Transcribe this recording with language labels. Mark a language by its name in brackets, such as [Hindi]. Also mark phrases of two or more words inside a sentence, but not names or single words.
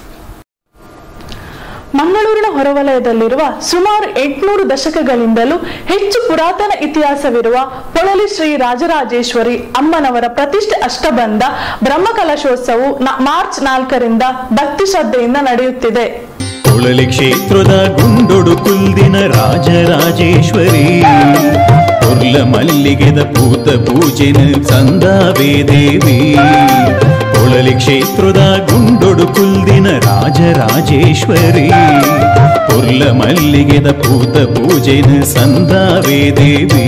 [Kannada] ಮಂಗಳೂರಿನ ಹೊರವಲಯದಲ್ಲಿರುವ ಸುಮಾರು 800 ದಶಕಗಳಿಂದಲೂ ಹೆಚ್ಚು ಪುರಾತನ ಇತಿಹಾಸವಿರುವ ಪೊಳಲಿ ಶ್ರೀ ರಾಜರಾಜೇಶ್ವರಿ ಅಮ್ಮನವರ ಪ್ರತಿಷ್ಠೆ ಅಷ್ಟಬಂಧ ಬ್ರಹ್ಮಕಲಶೋತ್ಸವವು ಮಾರ್ಚ್ 4ರಿಂದ ಭಕ್ತಿ ಶ್ರದ್ಧೆಯಿಂದ ನಡೆಯುತ್ತಿದೆ. [Tulu] ಪೊಳಲಿ ಕ್ಷೇತ್ರದ ಗುಂಡೊಡು ಕುಲ್ದಿನ ರಾಜರಾಜೇಶ್ವರಿ ಪೊರ್ಲ ಮಲ್ಲಿಗೆದ ಪೂತ ಪೂಜೆನ ಸಂದಾವೇ ದೇವಿ. ಪೊಳಲಿ ಕ್ಷೇತ್ರದ ಗುಂಡೊಡು ಕುಲ್ದಿನ ರಾಜರಾಜೇಶ್ವರಿ ಪೊರ್ಲ ಮಲ್ಲಿಗೆದ ಪೂತ ಪೂಜೆನ ಸಂದಾವೇ ದೇವಿ.